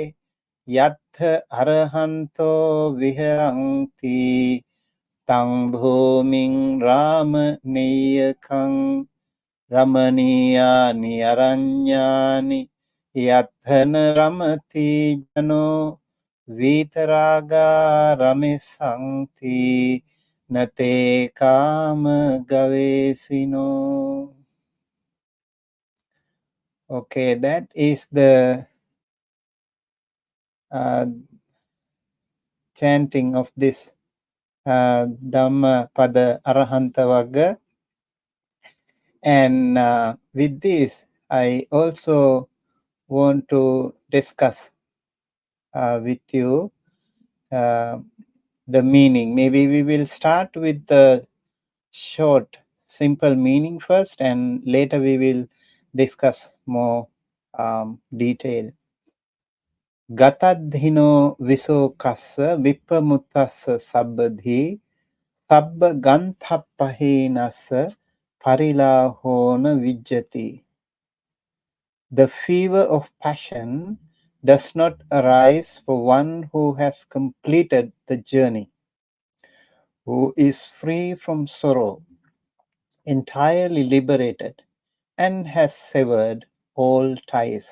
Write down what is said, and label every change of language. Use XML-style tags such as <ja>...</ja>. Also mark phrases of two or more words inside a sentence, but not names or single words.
<pi>යත්ථ අරහන්තෝ විහරಂತಿ තං භූමින් රාම නීයකං රමණීයානි අරඤ්ඤානි යත්ථන රමති ජනෝ විතරාගා රමෙසන්ති නතේ කාම ගවේසිනෝ.</pi> <en>Okay, that is the chanting of this Dhammapada Arahanta Vagga. And with this, I also want to discuss with you uh, the meaning. Maybe we will start with the short, simple meaning first, and later we will discuss more detail.</en> <pi>Gatadhino viso kassa vippamutassa sabbadhi sabba ganthapahinassa parilahona vijjati.</pi> <en>The fever of passion does not arise for one who has completed the journey, who is free from sorrow, entirely liberated, and has severed all ties.</en>